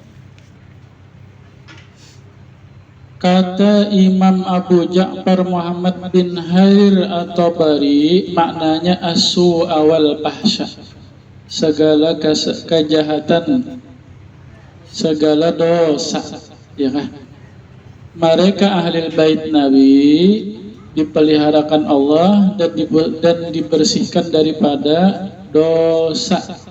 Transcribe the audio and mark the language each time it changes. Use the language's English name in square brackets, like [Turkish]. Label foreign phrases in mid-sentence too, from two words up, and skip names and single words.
[Indonesian] Kata Imam Abu Ja'far Muhammad bin Hair at-Tabari, maknanya [Arabic] asu awal fahsya, [Indonesian] segala kejahatan, segala dosa, ya kan? Mereka ahli bait Nabi dipeliharakan Allah dan dibersihkan daripada dosa.